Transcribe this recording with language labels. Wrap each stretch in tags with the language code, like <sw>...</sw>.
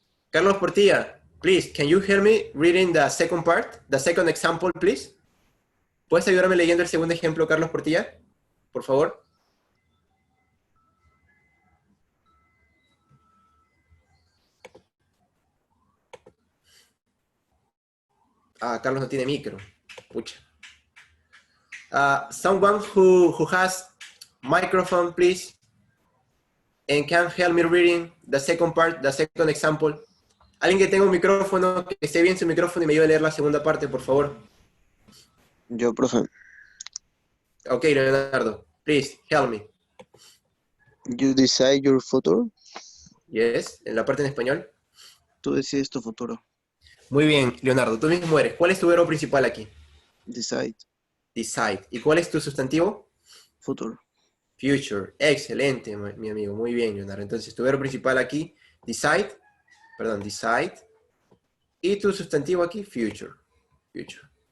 <en>Carlos Portilla, please, can you hear me reading the second part? The second example, please.</en> <es>¿Puedes ayudarme leyendo el segundo ejemplo, Carlos Portilla? Por favor. Carlos no tiene micro. Pucha.</es> <en>Someone who has microphone, please, and can help me reading the second part, the second example.</en> <es>Alguien que tenga un micrófono, que esté bien su micrófono y me ayude a leer la segunda parte, por favor. Yo, profe,</es> <en>Ok, Leonardo, please, help me. you decide your future. Yes,</en> <es>en la parte en español. Tú decides tu futuro. Muy bien, Leonardo, tú mismo eres. ¿Cuál es tu verbo principal aquí?</es> <en>Decide,</en> <es>Decide. ¿Y cuál es tu sustantivo? futuro. Future. Excelente, mi amigo. Muy bien, Leonardo. Entonces, tu verbo principal aquí, decide. Y tu sustantivo aquí, future. Future.</es>